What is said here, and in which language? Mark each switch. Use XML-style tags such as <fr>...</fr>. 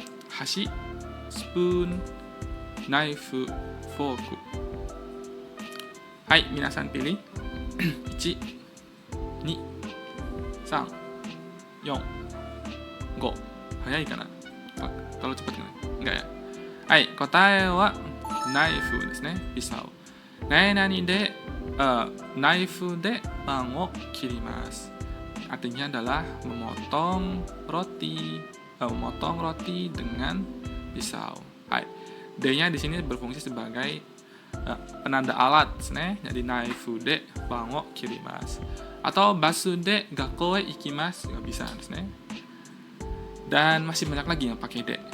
<en>Hashi, spoon, knife, fork.</en> <id>Hai, minasan pilih. 1, 2, 3, 4 5</id> <ja>早いかな、</ja> <id>terlalu cepat kan? Enggak ya?</id> <ja>はい、答えはナイフですね。ピサオ。何々で、ナイフでパンを切ります。</ja> <id>Artinya adalah memotong roti dengan pisau. Hai. D-nya di sini berfungsi sebagai penanda alat, jadi</id> <ja>naifu de pain wo kirimasu.</ja> <id>Atau</id> <ja>basu de gakko e ikimasu,</ja> <id>nggak bisa, Dan masih banyak lagi yang pakai de.</id>